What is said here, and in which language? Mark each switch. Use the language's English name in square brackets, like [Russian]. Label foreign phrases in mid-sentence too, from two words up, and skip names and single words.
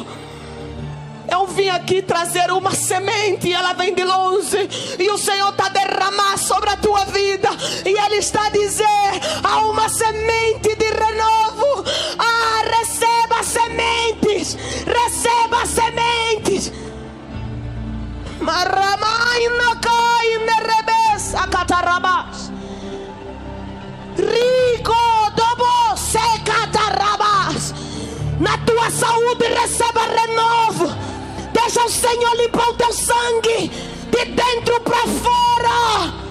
[Portuguese] Eu vim aqui trazer uma semente e ela vem de longe. E o Senhor está a derramar sobre a tua vida. E Ele está a dizer: há uma semente de renovo. Receba sementes. Receba sementes. Maramaina caine rebesa catarabas. Rico dobo se catarabas. Na tua saúde receba renovo. Deixa o Senhor limpar o teu sangue de dentro para fora.